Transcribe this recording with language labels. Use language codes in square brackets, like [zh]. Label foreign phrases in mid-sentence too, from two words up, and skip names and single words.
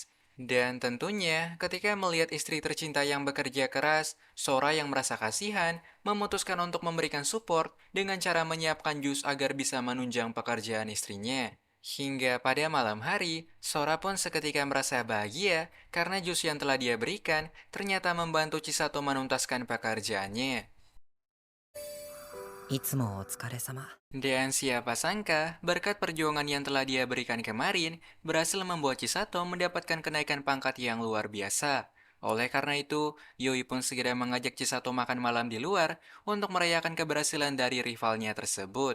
[id] Dan tentunya, ketika melihat istri tercinta yang bekerja keras, Sora yang merasa kasihan memutuskan untuk memberikan support dengan cara menyiapkan jus agar bisa menunjang pekerjaan istrinya. Hingga pada malam hari, Sora pun seketika merasa bahagia karena jus yang telah dia berikan ternyata membantu Chisato menuntaskan pekerjaannya. [ja] いつもお疲れ様。 [id] Dan siapa sangka, berkat perjuangan yang telah dia berikan kemarin, berhasil membuat Chisato mendapatkan kenaikan pangkat yang luar biasa. Oleh karena itu, Yui pun segera mengajak Chisato makan malam di luar untuk merayakan keberhasilan dari rivalnya tersebut.